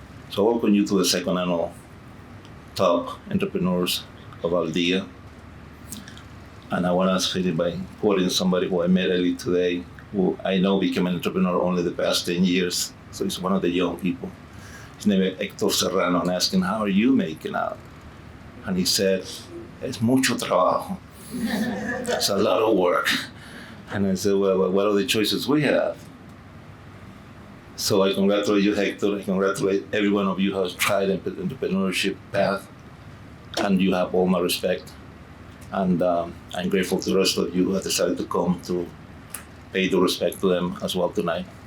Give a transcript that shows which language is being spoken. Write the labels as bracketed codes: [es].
[en] So welcome you to the second annual Top Entrepreneurs of DÍA. And I want to finish by quoting somebody who I met early today, who I know became an entrepreneur only the past 10 years. So he's one of the young people. His name is Héctor Serrano, and I asked him, how are you making out? And he said, [es] es mucho trabajo. [en] It's a lot of work. And I said, well, what are the choices we have? So I congratulate you, Hector. I congratulate every one of you who has tried the entrepreneurship path, and you have all my respect. And I'm grateful to the rest of you who have decided to come to pay the respect to them as well tonight.